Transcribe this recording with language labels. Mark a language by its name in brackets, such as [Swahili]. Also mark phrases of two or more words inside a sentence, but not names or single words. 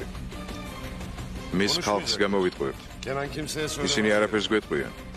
[Georgian] მის ხალხს გამოვიტყუებთ. [Turkish] Kenan kimseye söyleme. [Georgian] ისინი არაფერს გვეტყვიან.